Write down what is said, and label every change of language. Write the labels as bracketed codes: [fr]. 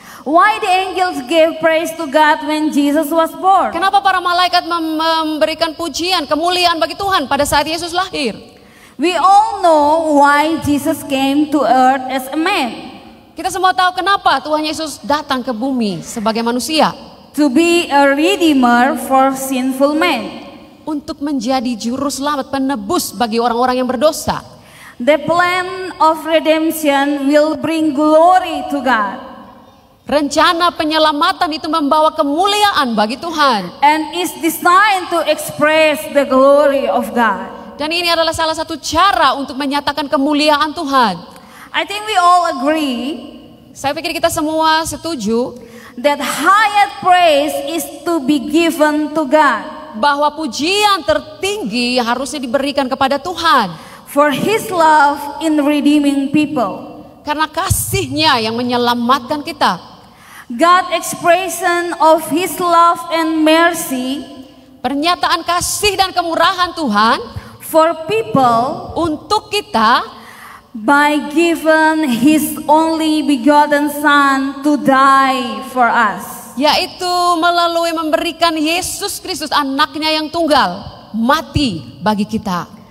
[en] Why the angels gave praise to God when Jesus was born? [id] Kenapa para malaikat memberikan pujian, kemuliaan bagi Tuhan pada saat Yesus lahir? [en] We all know why Jesus came to earth as a man. [id] Kita semua tahu kenapa Tuhan Yesus datang ke bumi sebagai manusia. [en] To be a redeemer for sinful men. [id] Untuk menjadi juru selamat, penebus bagi orang-orang yang berdosa. [en] The plan of redemption will bring glory to God. [id] Rencana penyelamatan itu membawa kemuliaan bagi Tuhan. [en] And is designed to express the glory of God. [id] Dan ini adalah salah satu cara untuk menyatakan kemuliaan Tuhan. [en] I think we all agree [id] Saya pikir kita semua setuju [en] that highest praise is to be given to God [id] bahwa pujian tertinggi harusnya diberikan kepada Tuhan. [en] for His love in redeeming people. [id] Karena kasih-Nya yang menyelamatkan kita. [en] God's expression of His love and mercy [id] Pernyataan kasih dan kemurahan Tuhan [en] for people [id] untuk kita [en] by giving His only begotten Son to die for us. [id] yaitu melalui memberikan Yesus Kristus anaknya yang tunggal mati bagi kita.